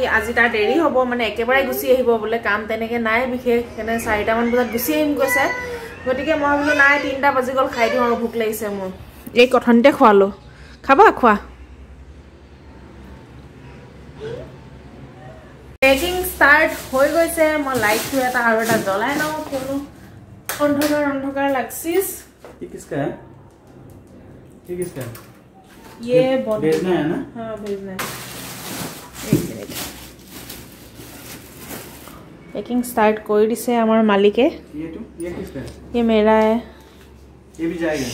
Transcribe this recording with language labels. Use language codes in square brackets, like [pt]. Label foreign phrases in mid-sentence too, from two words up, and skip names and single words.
[as] আজি তাৰ দেৰি হ'ব মানে একেবাৰে গুছি আহিব বলে কাম তেনেকে নাই বিশেষ কেনে 4টা মান বজাত গুছি আহিম কৈছে গতিকে মই ভাবিলো নাই 3টা বাজি গল খাই দিও আৰু ভুক লাগিছে মোৰ এই কথনতে খোৱালো খাবা খোৱা [en] packing start [as] হৈ গৈছে মই লাইটটো এটা আৰু এটা জ্বলাই নাও কোনো অন্ধকাৰ লাগছিস [hi] ये किसका है ये भेजना है ना हाँ भेजना है एक मिनट [en] packing start [hi] कर दिसे हमारे मालिक है ये किसका है ये मेरा है ये भी जाएगा